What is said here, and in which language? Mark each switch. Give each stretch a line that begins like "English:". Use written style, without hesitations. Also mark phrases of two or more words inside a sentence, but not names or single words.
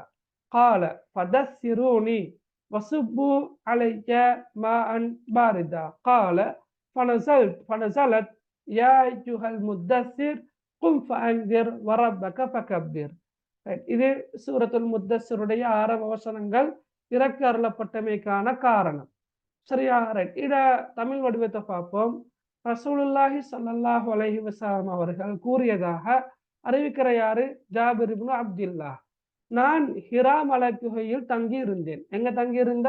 Arabic: قال فدثروني وصبوا عليك ماء باردا. قال فنزلت يا أيها المدثر قم فأنذر وربك فكبر.
Tamil: இது சூரத்துல் முத்தஸ்ஸிருடைய ஆரம்ப வசனங்கள் இறக்க அருளப்பட்டமைக்கான காரணம். சரியா? ரைட். இத தமிழ் வடிவத்தை பார்ப்போம்.
Arabic: رسول الله صلى الله عليه وسلم
Tamil: அவர்கள் கூறியதாக அறிவிக்கிற யாரு? ஜாபிர் இப்னு அப்துல்லாஹ். நான் ஹிரா மலை குகையில் தங்கி இருந்தேன். எங்க தங்கி இருந்த?